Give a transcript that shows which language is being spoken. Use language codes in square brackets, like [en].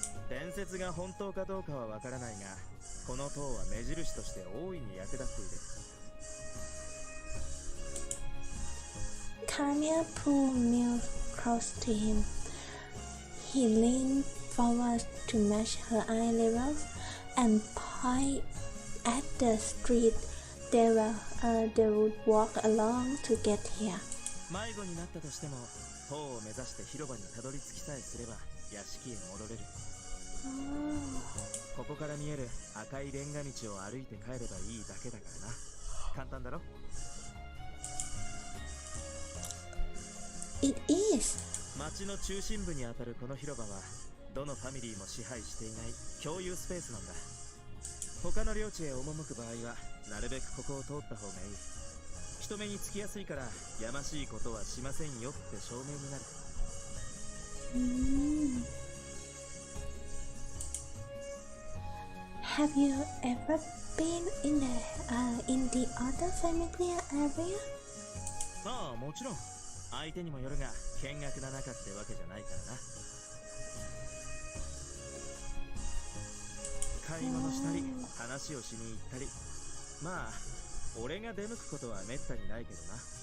[ja] 伝説が本当かどうかはわからないが、この塔は目印として大いに役立っている。 [en] Caramia pulled Mill close to him. He leaned forward to match her eye levels and pointed at the street they would walk along to get here. [ja] 迷子になったとしても塔を目指して広場にたどり着きさえすれば屋敷へ戻れる。ここから見える赤いレンガ道を歩いて帰ればいいだけだからな。簡単だろ？ [en] It is. [ja] 町の中心部にあたるこの広場はどのファミリーも支配していない共有スペースなんだ。他の領地へ赴く場合はなるべくここを通った方がいい。人目につきやすいからやましいことはしませんよって証明になる。 [en] Have you ever been in the other family area? [ja] ああ、もちろん。相手にもよるが見学な中ってわけじゃないからな。買い物したり話をしに行ったり、まあ俺が出向くことはめったにないけどな。